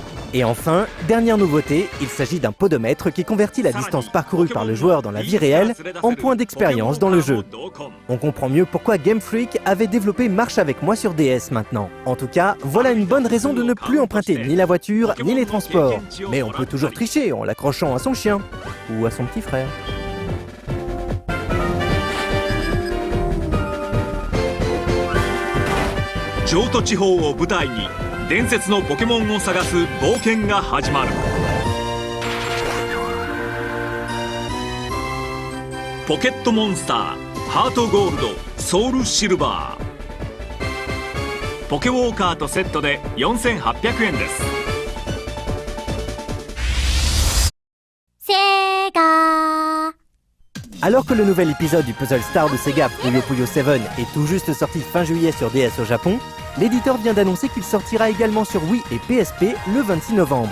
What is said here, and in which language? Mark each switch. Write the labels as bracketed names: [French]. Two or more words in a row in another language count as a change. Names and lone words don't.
[French] Et enfin, dernière nouveauté, il s'agit d'un podomètre qui convertit la distance parcourue par le joueur dans la vie réelle en points d'expérience dans le jeu. On comprend mieux pourquoi Game Freak avait développé Marche avec moi sur DS maintenant. En tout cas, voilà une bonne raison de ne plus emprunter ni la voiture ni les transports. Mais on peut toujours tricher en l'accrochant à son chien ou à son petit frère. [Japanese] 京都地方を舞台に伝説のポケモンを探す冒険が始まる。ポケットモンスターハートゴールドソウルシルバーポケウォーカーとセットで4800円です。 [French] Alors que le nouvel épisode du Puzzle Star de Sega Puyo Puyo 7 est tout juste sorti fin juillet sur DS au Japon, l'éditeur vient d'annoncer qu'il sortira également sur Wii et PSP le 26 novembre.